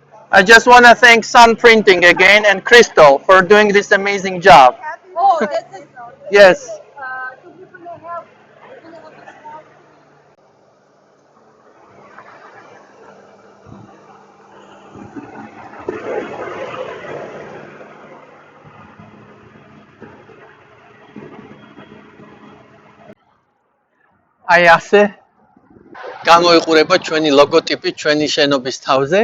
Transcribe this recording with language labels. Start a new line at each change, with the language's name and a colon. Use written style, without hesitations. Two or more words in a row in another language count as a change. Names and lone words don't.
English: I just want to thank Sun Printing again and Crystal for doing this amazing job. Oh, this is Yes. so we're gonna have a small
Georgian: აი ასე გამოიყურება ჩვენი ლოგოტიპი ჩვენი შენობის თავზე.